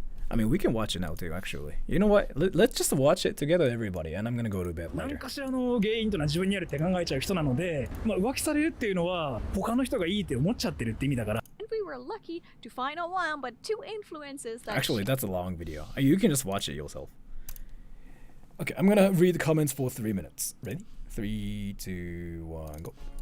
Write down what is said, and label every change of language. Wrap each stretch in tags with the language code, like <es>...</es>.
<en>I mean, we can watch it now too, actually. You know what? Let's just watch it together, everybody, and I'm gonna go to bed later.</en> <ja>何かしらの原因というのは自分にあるって考えちゃう人なので、浮気されるっていうのは他の人がいいって思っちゃってるって意味だから。</ja> <en>We were lucky to find a one but two influences that Actually, that's a long video. You can just watch it yourself. Okay, I'm gonna read the comments for 3 minutes. Ready? 3, 2, 1, go.</en>